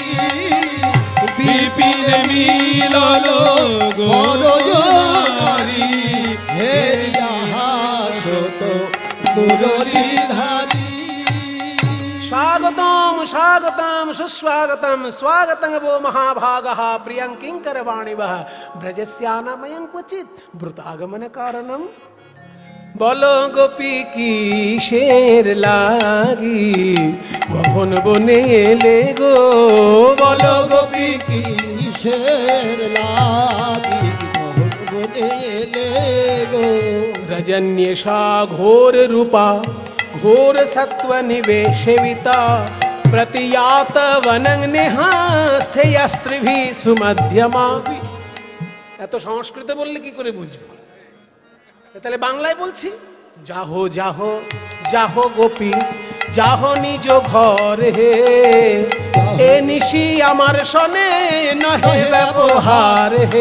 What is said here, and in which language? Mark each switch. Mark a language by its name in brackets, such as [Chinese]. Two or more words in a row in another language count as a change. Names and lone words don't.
[Bangla] বিপিনে মিলল গৌরজনারি হেরিয়া হাসত মুরলীধারী। [Sanskrit] স্বাগতম স্বাগতম সুস্বাগতম স্বাগতং वो महाभागः प्रियं किंकरवाणिवः ब्रजस्यानामयं क्वचित ब्रुतागमन कारणम। [Bangla] বলো গোপী কি শের লাগি কখন বনে এলে গো, বলো গোপী কি কিসের লাগি মোহন বনে এলে গো। [Sanskrit] रजन्येषा घोर रूपा घोर सत्व निवेशिता प्रतियात वनं निहास्थेयस्त्रिभिः सुमध्यमा। [Bangla] এত সংস্কৃত বললে কি করে বুঝবো? তাহলে বাংলায় বলছি, যাহো যাহো যাহো গোপী যাহো নিজ ঘর হে, এ নিশি আমার সনে নহে ব্যবহার হে।